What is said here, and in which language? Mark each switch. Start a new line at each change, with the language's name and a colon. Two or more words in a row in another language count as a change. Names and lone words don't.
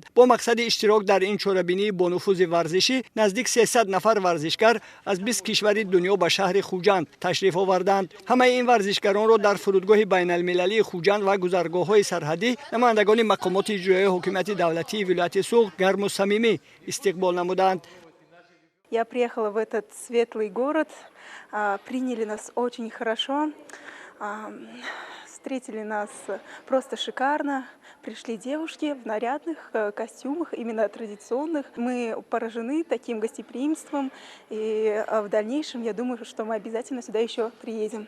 Tajik: Бо мақсади иштирок дар ин чорабинии бонуфузи варзишӣ наздик 300 нафар варзишгар аз 20 кишвари дунё ба шаҳри Хуҷанд ташриф оварданд. ҳамаи ин варзишгаронро дар фурудгоҳи байналмилалии Хуҷанд ва гузаргоҳҳои сарҳадӣ намояндагони мақомоти иҷроии ҳокимияти давлатии вилояти Суғд гарму самимӣ истиқбол намуданд.
Russian: Я приехала в этот светлый город, приняли нас очень хорошо, встретили нас просто шикарно. Пришли девушки в нарядных костюмах, именно традиционных. Мы поражены таким гостеприимством, и в дальнейшем, я думаю, что мы обязательно сюда еще приедем.